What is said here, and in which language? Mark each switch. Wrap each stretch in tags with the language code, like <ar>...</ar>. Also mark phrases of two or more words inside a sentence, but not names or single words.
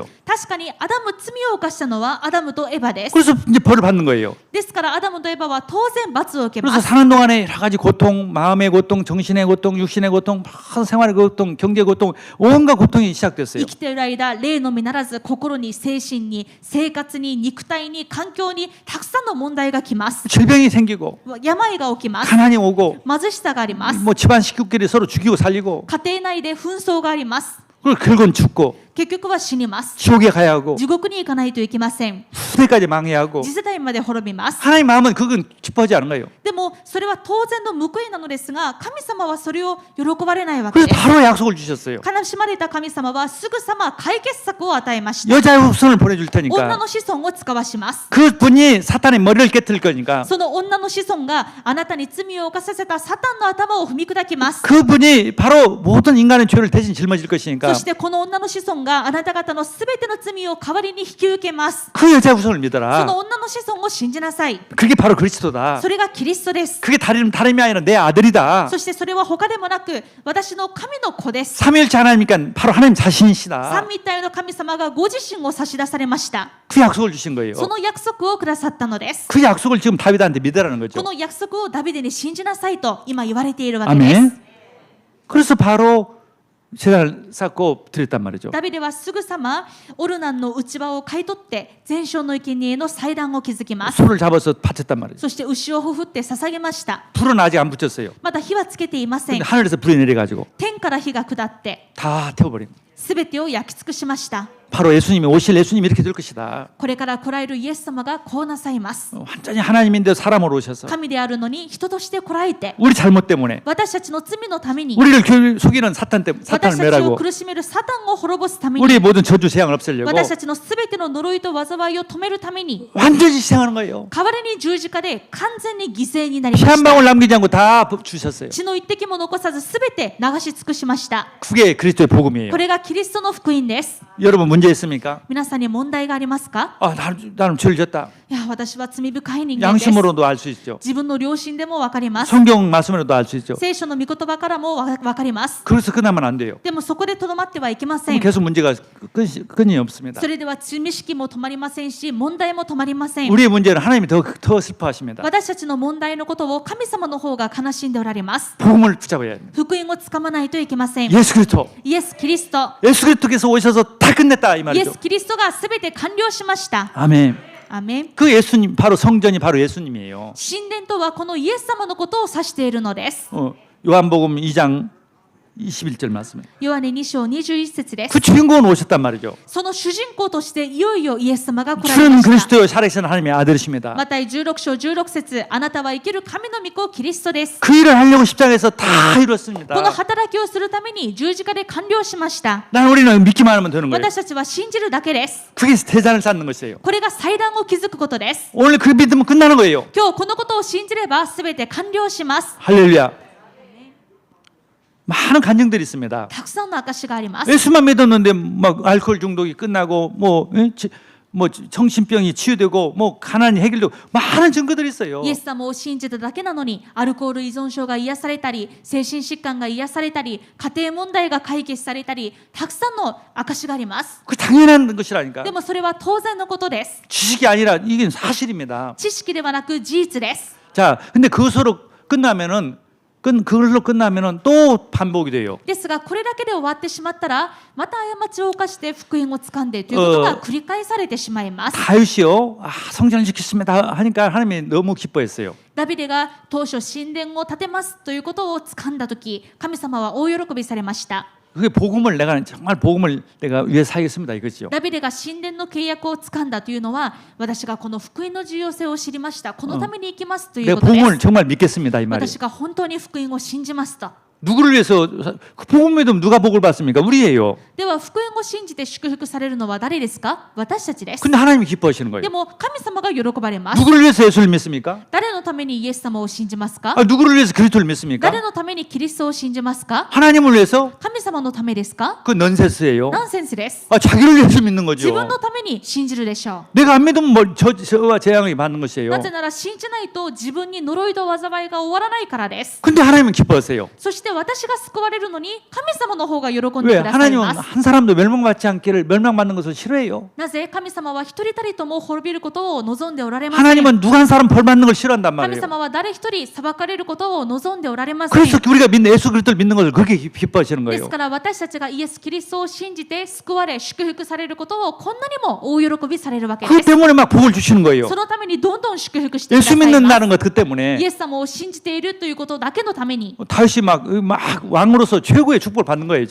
<ja>確かにアダム罪を犯したのはアダムとエバです。</ja> <ko>그래서 이제 벌을 받는 거예요.</ko> <ja>ですからアダムとエバは当然罰を受け</ja> <ko>그래서</ko> <ja>ます。</ja> <ko>사는 동안에 여러 가지 고통, 마음의 고통, 정신의 고통, 육신의 고통, 생활의 고통, 경제 고통, 온갖 고통이 시작됐어요.</ko> <ja>生きている間、霊のみならず心に、精神に、生活に、肉体に、環境にたくさんの問題が来ます。</ja> <ko>질병이 생기고</ko> <ja>病が起きます。</ja> <ko>가난이 오고</ko> <ja>貧しさがあります。</ja> <ko>뭐 집안 식구끼리 서로 죽이고 살리고</ko> <ja>家庭内で紛争があります。</ja> <ko>그리고 결국은 죽고</ko> <ja>結局は死にます。</ja> <ko>지옥에 가야 하고</ko> <ja>地獄に行かないといけません。</ja> <ko>후대까지 망해야 하고</ko> <ja>次世代まで滅びます。</ja> <ko>하나님 마음은 그건 기뻐하지 않은 거예요.</ko> <ja>でもそれは当然の報いなのですが、神様はそれを喜ばれないわけ</ja> <ko>그래서</ko> <ja>です。</ja> <ko>바로 약속을 주셨어요.</ko> <ja>悲しまれた神様はすぐさま解決策を与えました。</ja> <ko>여자의 후손을 보내줄</ko> <ja>女</ja> <ko>테니까</ko> <ja>の子孫を使わします。</ja> <ko>그분이 사탄의 머리를 깨뜨릴 거니까</ko> <ja>その女の子孫があなたに罪を犯させたサタンの頭を踏み砕きます。</ja> <ko>그분이 바로 모든 인간의 죄를 대신 짊어질 것이니까</ko> <ja>そしてこの女の子孫があなた方のすべての罪を代わりに引き受けます。</ja> <ko>그 여자의 후손을</ko> <ja>そ</ja> <ko>믿어라.</ko> <ja>の女の子孫を信じなさい。</ja> <ko>그게 바로 그리스도다.</ko> <ja>それがキリストです。</ja> <ko>그게 다름이 아니라 내 아들이다.</ko> <ja>そしてそれは他でもなく私の神の子です。</ja> <ko>삼위일체 하나님이니까 바로 하나님 자신이시다.</ko> <ja>三位一体の神様がご自身を差し出されました。</ja> <ko>그 약속을 주신 거예요.</ko> <ja>その約束をくださったのです。</ja> <ko>그 약속을 지금 다윗한테 믿으라는</ko> <ja>こ</ja> <ko>거죠.</ko> <ja>の約束をダビデに信じなさいと今言われているわけです。</ja> <ko>아멘. 그래서 바로 제단을 쌓고 드렸단 말이죠.</ko> <ja>ダビデはすぐさまオルナンの内場を買い取って全焼の生贄の祭壇を築きます。</ja> <ko>소를 잡아서 바쳤단 말이죠.</ko> <ja>そして牛をほふって捧げました。</ja> <ko>불은 아직 안 붙였어요.</ko> <ja>まだ火はつけていませ</ja> <ko>근데</ko> <ja>ん。</ja> <ko>하늘에서 불이 내려가지고</ko> <ja>天から火が下って</ja> <ko>다 태워버린.</ko> <ja>すべてを焼き尽くしました。</ja> <ko>바로 예수님이 오실 예수님이 이렇게 될 것이다.</ko> <ja>これから来られるイエス様がこうなさいます。</ja> <ko>완전히 하나님인데 사람으로 오셔서</ko> <ja>神であるのに人として来られて</ja> <ko>우리 잘못 때문에</ko> <ja>私たちの罪のために</ja> <ko>우리를 속이는 사탄을</ko> <ja>私たちを</ja> <ko>매라고</ko> <ja>苦しめるサタンを滅ぼすため</ja> <ko>우리의</ko> <ja>に</ja> <ko>모든 저주 재앙을 없애려고</ko> <ja>私たちのすべての呪いと災いを止めるために</ja> <ko>완전히 희생하는 거예요.</ko> <ja>代わりに十字架で完全に犠牲になり</ja> <ko>피</ko> <ja>ま</ja> <ko>한</ko> <ja>した。</ja> <ko>방울 남기지 않고 다 주셨어요.</ko> <ja>血の一滴も残さずすべて流し尽くしました。</ja> <ko>그게 그리스도의 복음이에요.</ko> <ja>これがキリストの福音です。</ja> <ko>여러분 문제 있습니까?</ko> <ja>皆さんに問題がありますか？</ja> <ko>나는 죄를 졌다.</ko> <ja>いや、私は罪深い人間です。</ja> <ko>양심으로도 알 수 있죠.</ko> <ja>自分の良心でもわかります。</ja> <ko>성경 말씀으로도 알 수 있죠.</ko> <ja>聖書の御言葉からもわかります。</ja> <ko>그래서 끝나면 안 돼요.</ko> <ja>でもそこでとどまってはいけませ</ja> <ko>그럼</ko> <ja>ん。</ja> <ko>계속 문제가 끊이 없습니다.</ko> <ja>それでは罪意識も止まりませんし、問題も止まりません。</ja> <ko>우리의 문제는 하나님이 더 슬퍼하십니다.</ko> <ja>私たちの問題のことを神様の方が悲しんでおられます。</ja> <ko>복음을 붙잡아야 합니다.</ko> <ja>福音をつかまないといけません。</ja> <ko>예수 그리스도.</ko> <ja>イエス・キリスト。</ja> <ko>예수 그리스도께서 오셔서 다 끝냈다 이</ko> <ja>イエ</ja> <ko>말이죠.</ko> <ja>ス・キリストがすべて完了しました。</ja> <ko>아멘.</ko> <ja>アメン。</ja> <ko>그 예수님 바로 성전이 바로 예수님이에요.</ko> <ja>神殿とはこのイエス様のことを指しているのです。</ja> <ko>요한복음 2장 21절 말씀에</ko> <ja>ヨハネ2章21節です</ja> <ko>그 。 주인공은 오셨단 말이죠.</ko> <ja>その主人公としていよいよイエス様が来られ</ja> <ko>주는</ko> <ja>ました。</ja> <ko>그리스도요 살아계신 하나님의 아들이십니다.</ko> <ja>マタイ16章16節あなたは生きる神の御子キリストです。</ja> <ko>그 일을 하려고 십자가에서 다 이뤘습니다.</ko> <ja>この働きをするために十字架で完了しました。</ja> <ko>난 우리는 믿기만 하면 되는 거예요.</ko> <ja>私たちは信じるだけです。</ja> <ko>그게 대산을 쌓는 것이에요.</ko> <ja>これが祭壇を築くことです。</ja> <ko>오늘 그 믿으면 끝나는 거예요.</ko> <ja>今日このことを信じればすべて完了します。</ja> <ko>할렐루야. 많은 간증들이 있습니다.</ko> <ja>たくさんの証があります。</ja> <ko>예수만 믿었는데 막 알코올 중독이 끝나고 뭐 정신병이 치유되고 뭐 가난이 해결되고 많은 증거들이 있어요.</ko> <ja>イエス様を信じただけなのにアルコール依存症が癒されたり精神疾患が癒されたり家庭問題が解決されたりたくさんの証があります。</ja> <ko>그 당연한 것이라니까.</ko> <ja>でもそれは当然のことです。</ja> <ko>지식이 아니라 이게 사실입니다.</ko> <ja>知識ではなく事実です。</ja> <ko>자, 근데 그것으로 끝나면은 그걸로 끝나면은 또 반복이 돼요.</ko> <ja>ですがこれだけで終わってしまったらまた過ちを犯して福音をつかんでということが繰り返されてしまいます。</ja> <ko>다윗이요. 성전을 짓겠습니다 하니까 하나님이 너무 기뻐했어요.</ko> <ja>ダビデが当初神殿を建てますということをつかんだとき神様は大喜びされました。</ja> <ko>그게 복음을 정말 복음을 내가 위해 살겠습니다 이거죠.</ko> <ja>ダビデが神殿の契約をつかんだというのは私がこの福音の重要性を知りました。このために行きますという</ja> <ko>내가</ko> <ja>ことで</ja> <ko>복음을</ko> <ja>す。</ja> <ko>정말 믿겠습니다 이 말이에요.</ko> <ja>私が本当に福音を信じますと。</ja> <ko>누구를 위해서 그 복음 믿으면 누가 복을 받습니까? 우리예요.</ko> <ja>では福音を信じて祝福されるのは誰ですか？私たちです。</ja> <ko>근데 하나님이 기뻐하시는 거예요.</ko> <ja>でも神様が喜ばれます。</ja> <ko>누구를 위해서 예수를 믿습니까?</ko> <ja>誰のためにイエス様を信じますか？</ja> <ko>누구를 위해서 그리스도를 믿습니까?</ko> <ja>誰のためにキリストを信じますか？</ja> <ko>하나님을 위해서?</ko> <ja>神様のためですか？</ja> <ko>그 넌센스예요.</ko> <ja>ナンセンスです。</ja> <ko>자기를 위해서 믿는</ko> <ja>自</ja> <ko>거죠.</ko> <ja>分のために信じるでしょ</ja> <ko>내가 안 믿으면 저와 재앙이 받는</ko> <ja>う。</ja> <ko>것이에요.</ko> <ja>なぜなら信じないと自分に呪いと災いが終わらないからです。</ja> <ko>근데 하나님은 기뻐하세요.</ko> <ja>そして私が救われるのに神様の方が喜んで</ja> <ko>왜?</ko> <ja>ください</ja> <ko>하나님은</ko> <ja>ます。</ja> <ko>한 사람도 멸망받지 않기를 멸망받는 것을 싫어해요.</ko> <ja>なぜ神様は一人たりとも滅びることを望んでおられません。</ja> <ko>하나님은 누가 한 사람 벌 받는 걸 싫어한단</ko> <ja>神</ja> <ko>말이에요.</ko> <ja>様は誰一人裁かれることを望んでおられません。</ja> <ko>그래서 우리가 믿는 예수 그리스도를 믿는 것을 그렇게 기뻐하시는</ko> <ja>です</ja> <ko>거예요.</ko> <ja>から私たちがイエス・キリストを信じて救われ祝福されることをこんなにも大喜びされるわけ</ja> <ko>그</ko> <ja>です。</ja> <ko>때문에 막 복을 주시는 거예요.</ko> <ja>そのためにどんどん祝福してくださ</ja> <ko>예수</ko> <ja>います。</ja> <ko>믿는다는 것 그 때문에</ko> <ja>イエス様を信じているということだけのために。</ja> <ko>다윗이 막 왕으로서 최고의 축복을 받는 거예요</ko>